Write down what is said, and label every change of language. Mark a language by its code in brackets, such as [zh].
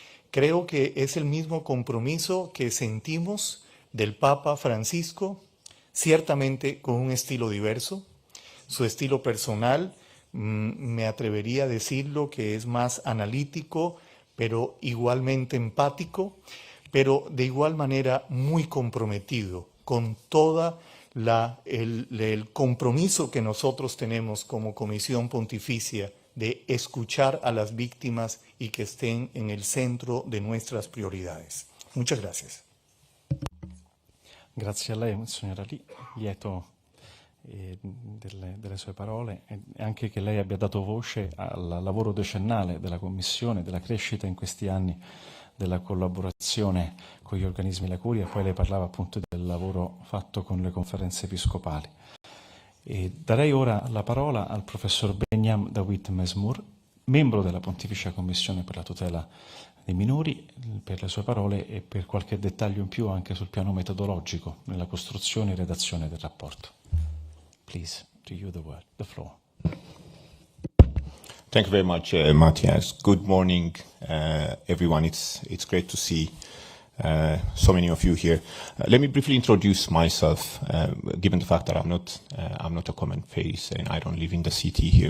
[es] Creo que es el mismo compromiso que sentimos del Papa Francisco, ciertamente con un estilo diverso, su estilo personal, me atrevería a decirlo que es más analítico, pero igualmente empático, pero de igual manera muy comprometido con toda el compromiso que nosotros tenemos como Comisión Pontificia de escuchar a las víctimas y que estén en el centro de nuestras prioridades. Muchas gracias. [it] Grazie a lei, signora Lee, lieto delle sue parole e anche che lei abbia dato voce al lavoro decennale della Commissione, della crescita in questi anni della collaborazione con gli organismi la Curia, e poi lei parlava appunto del lavoro fatto con le conferenze episcopali. E darei ora la parola al professor Benyam Dawit Mesmour, membro della Pontificia Commissione per la tutela dei minori, per le sue parole e per qualche dettaglio in più anche sul piano metodologico nella costruzione e redazione del rapporto. [en] Please, to you the floor. Thank you very much, Matthias. Good morning, everyone. It's great to see so many of you here. Let me briefly introduce myself, given the fact that I'm not a common face and I don't live in the city here.